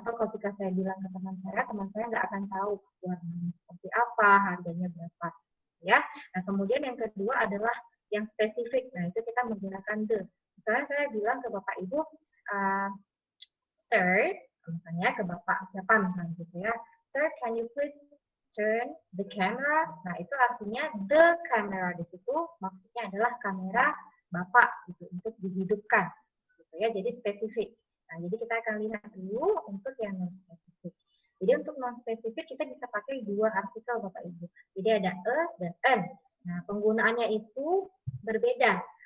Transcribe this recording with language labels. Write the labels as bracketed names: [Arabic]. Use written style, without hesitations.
[Indonesian] Atau ketika saya bilang ke teman saya nggak akan tahu warnanya seperti apa, harganya berapa. Ya. Nah, kemudian yang kedua adalah yang spesifik. Nah, itu kita menggunakan the. Misalnya saya bilang ke Bapak Ibu, Sir, misalnya ke Bapak siapa misalnya gitu ya. [English] Sir, can you please turn the camera? [Indonesian] Nah, itu artinya [English] the camera [Indonesian] di situ maksudnya adalah kamera Bapak gitu untuk dihidupkan. Gitu ya, jadi spesifik. Nah, jadi kita akan lihat dulu untuk yang non spesifik. Jadi untuk non spesifik kita bisa pakai dua artikel Bapak Ibu. Jadi ada a dan an. Nah, penggunaannya itu berbeda.